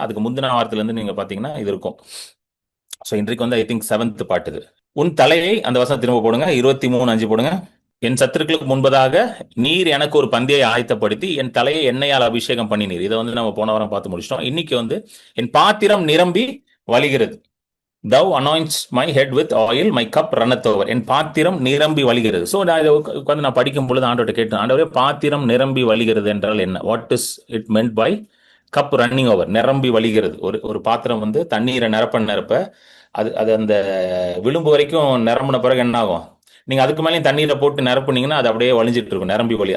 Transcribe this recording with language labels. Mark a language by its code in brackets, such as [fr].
[ta] அதுக்கு முந்தின வாரத்துல இருந்து நீங்க பாத்தீங்கன்னா இது இருக்கும். ஸோ இன்றைக்கு வந்து [en] I think 7th part [ta] இது. உன் தலையை, அந்த வசனம் திரும்ப போடுங்க, 23:5 போடுங்க. என் சத்துருக்களுக்கு முன்பதாக நீர் எனக்கு ஒரு பந்தியை ஆயத்தப்படுத்தி என் தலையை எண்ணெயால் அபிஷேகம் பண்ணினீர். இதை வந்து நம்ம போன வாரம் பார்த்து முடிச்சிட்டோம். இன்னைக்கு வந்து என் பாத்திரம் நிரம்பி வழிகிறது. [en] thou anoints my head with oil, my cup runneth over. [ta] என் பாத்திரம் நிரம்பி வழிகிறது. ஸோ நான் இதை உட்காந்து நான் படிக்கும் பொழுது ஆண்டவர்கிட்ட கேட்டேன், ஆண்டவரே பாத்திரம் நிரம்பி வழிகிறது என்றால் என்ன? [en] What is it meant by cup running over? [ta] நிரம்பி வழிகிறது. ஒரு பாத்திரம் வந்து தண்ணீரை நிரப்ப அது அது அந்த விளிம்பு வரைக்கும் நிரம்பின பிறகு என்ன ஆகும்? நீங்க அதுக்கு மேலேயும் தண்ணீரை போட்டு நிரப்புனீங்கன்னா அது அப்படியே வழிஞ்சிட்டு இருக்கும், நிரம்பி வழி.